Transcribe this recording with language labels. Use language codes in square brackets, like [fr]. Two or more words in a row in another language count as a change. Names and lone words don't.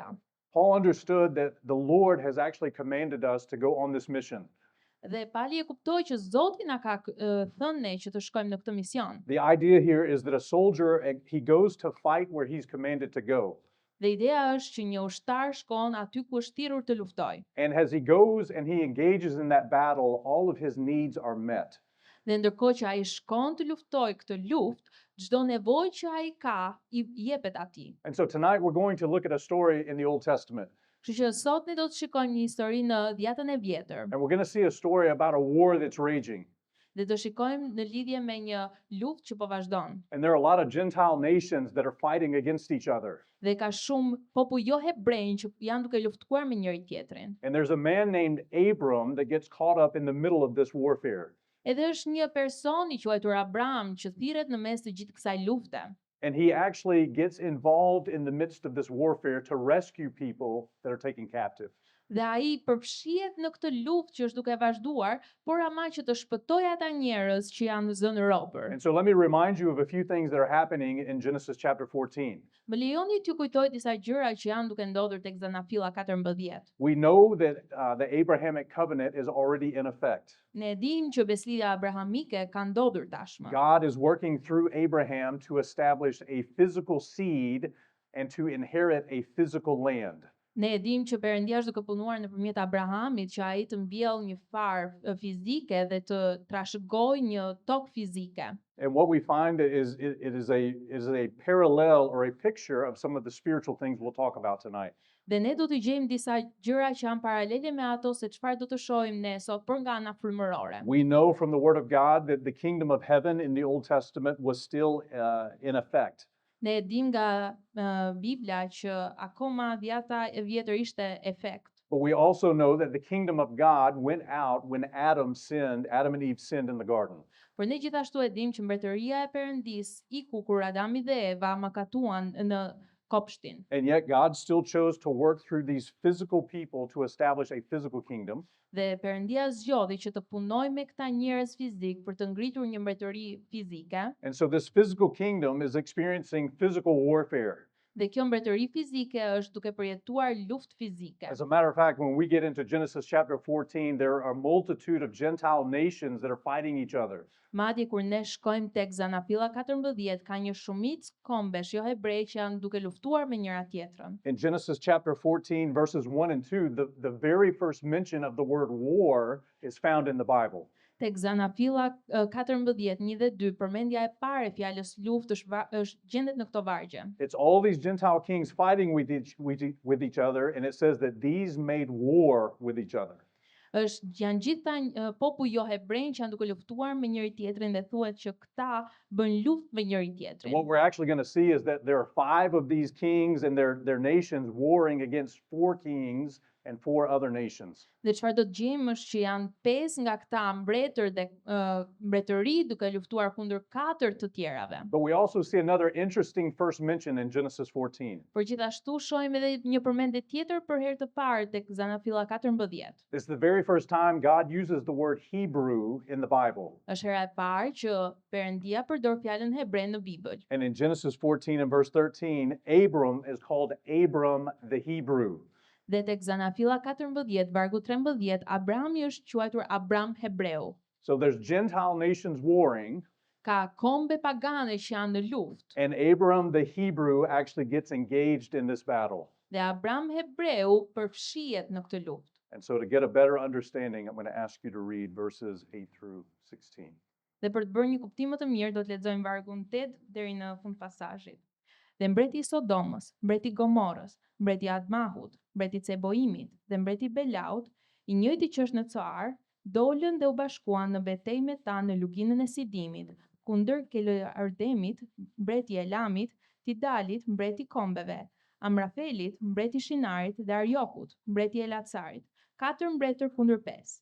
[en] Paul understood that the Lord has actually commanded us to go on this mission. [sq] Dhe Pali e kuptoi që Zoti na ka thënë ne që të shkojmë në këtë mision. [en] The idea here is that a soldier, he goes to fight where he's commanded to go. [sq] Dhe ideja është që një ushtar shkon aty ku është thirrur të luftojë. [en] And as he goes and he engages in that battle, all of his needs are met. [sq] Dhe ndërkohë që ai shkon të luftojë këtë luftë, çdo nevojë që ai ka i jepet atij. [en] And so tonight we're going to look at a story in the Old Testament. [sq] Kështu që sot ne do të shikojmë një histori në Dhjetën e Vjetër. [en] And we're going to see a story about a war that's raging. [sq] Dhe do shikojmë në lidhje me një luftë që po vazhdon. [en] And there are a lot of Gentile nations that are fighting against each other. [sq] Dhe ka shumë popull jo hebrejnë që janë duke luftuar me njëri tjetrin. [en] And there's a man named Abram that gets caught up in the middle of this warfare. [sq] Edhe është një person i quajtur Abraham që thirret në mes të gjithë kësaj lufte. [en] And he actually gets involved in the midst of this warfare to rescue people that are taken captive. [sq] Dhe ai përfshihet në këtë luftë që është duke vazhduar, por ama që të shpëtojë ata njerëz që janë zënë robër. [en] And so let me remind you of a few things that are happening in Genesis chapter 14. [sq] Më lejoni t'ju kujtoj disa gjëra që janë duke ndodhur tek Zanafilla 14. [en] We know that the Abrahamic covenant is already in effect. [sq] Ne dimë që beslidhja abrahamike ka ndodhur tashmë. [en] God is working through Abraham to establish a physical seed and to inherit a physical land. [sq] Ne e dimë që Perëndia është duke punuar nëpërmjet Abrahamit që ai të mbjellë një farë fizike dhe të trashëgojë një tokë fizike. [en] And what we find is it is a parallel or a picture of some of the spiritual things we'll talk about tonight. [sq] Dhe ne do të gjejmë disa gjëra që janë paralele me ato se çfarë do të shohim ne sot por nga ana frymërore. [en] We know from the Word of God that the kingdom of heaven in the Old Testament was still in effect. [sq] Ne e dim nga Bibla që akoma Dhjata e Vjetër ishte efekt. [en] But we also know that the kingdom of God went out when Adam and Eve sinned in the garden. [sq] Por ne gjithashtu e dim që mbretëria e Perëndis iku kur Adami dhe Eva mëkatuan në kopshtin. [en] And yet God still chose to work through these physical people to establish a physical kingdom. [sq] Dhe Perëndia zgjodhi që të punojë me këta njerëz fizik për të ngritur një mbretëri fizike. [en] And so this physical kingdom is experiencing physical warfare. [sq] Dhe kjo mbretëri fizike është duke përjetuar luftë fizike. [en] As a matter of fact, when we get into Genesis chapter 14, there are a multitude of Gentile nations that are fighting each other. [sq] Madje kur ne shkojmë tek Zanafilla 14, ka një shumicë kombesh jo hebrej që janë duke luftuar me njëra tjetrën. [en] In Genesis chapter 14, verses 1 and 2, the very first mention of the word war is found in the Bible. [sq] Tek Zanafilla 14, 1 dhe 2, përmendja e parë e fjalës luftë është gjendet në këto vargje. [en] It's all these Gentile kings fighting with each other, and it says that these made war with each other. [sq] Janë gjitha popull jo hebrejnë që janë duke luftuar me njëri tjetrin dhe thuhet që këta bën luftë me njëri [en] And [sq] tjetrin. [en] what we're actually going to see is that there are 5 of these kings and their nations warring against 4 kings and 4 other nations. [sq] Dhe çfarë do të gjejmë është që janë 5 nga këta mbretër dhe mbretëri duke luftuar kundër 4 të tjerave. [en] But we also see another interesting first mention in Genesis 14. [sq] Por gjithashtu shohim edhe një përmendje tjetër për herë të parë tek Zanafilla 14. [en] It's the very first time God uses the word Hebrew in the Bible. [sq] Është hera e parë që Perëndia përdor fjalën hebre në Bibël. [en] And in Genesis 14 and verse 13, Abram is called Abram the Hebrew. [sq] Dhe tek Zanafilla 14, vargu 13, Abrami është quajtur Abram hebreu. [en] So there's Gentile nations warring, [sq] Ka kombe pagane që janë në luftë. [en] and Abram the Hebrew actually gets engaged in this battle. [sq] Dhe Abram hebreu përfshihet në këtë luftë. [en] And so to get a better understanding, I'm going to ask you to read verses 8 through 16. [sq] Dhe për të bërë një kuptim më të mirë, do të lexojmë vargun 8 deri në fund pasazhit. Dhe mbreti i Sodomës, mbreti i Gomorës, mbreti i Admahut, mbreti i Ceboimit dhe mbreti i Belaut, i njëjti që është në Coar, dolën dhe u bashkuan në betejë me ta në luginën e Sidimit, kundër Keloardemit, mbreti i Elamit, Tidalit, mbreti i kombeve, Amrafelit, mbreti i Shinarit dhe Arjokut, mbreti i Elacarit, 4 mbretër kundër 5.